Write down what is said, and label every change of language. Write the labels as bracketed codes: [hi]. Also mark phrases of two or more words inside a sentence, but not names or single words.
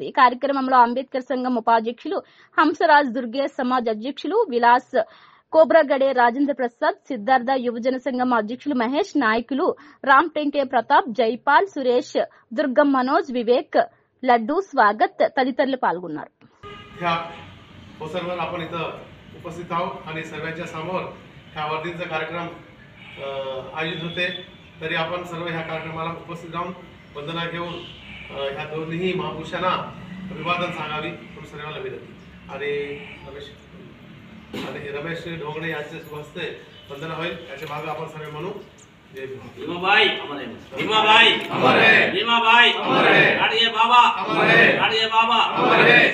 [te] ఈ కార్యక్రమంలో అంబేద్కర్ సంఘం ఉపాధ్యక్షులు హంసరాజ్ దుర్గే, సమాజ్ అధ్యక్షులు విలాస్ కోబ్రాగడే, రాజేంద్ర ప్రసాద్, సిద్ధార్థ యువజన సంఘం అధ్యక్షులు మహేష్, నాయకులు రామ్ టెంకే ప్రతాప్, జైపాల్, సురేష్, దుర్గం మనోజ్, వివేక్, లడ్డు, స్వాగత్ తదితరులు पालगुणार. [mr] हो सर्वांना आपण इथं उपस्थित आहोत आणि सर्वांच्या समोर ह्या वर्धीचा कार्यक्रम आयोजित होते. तरी आपण सर्व ह्या कार्यक्रमाला उपस्थित राहून वंदना घेऊन ह्या दोन्ही महापुरुषांना अभिवादन सांगावी म्हणून सर्वांना विनंती. आणि रमेश ढोंगणे यांच्या हस्ते वंदना होईल. याच्या मागे आपण सर्व म्हणू [hi] जय भीमाबाई अमर है, भीमाबाई अमर है, भीमाबाई अमर है, गाडगे बाबा अमर है, गाडगे बाबा अमर है.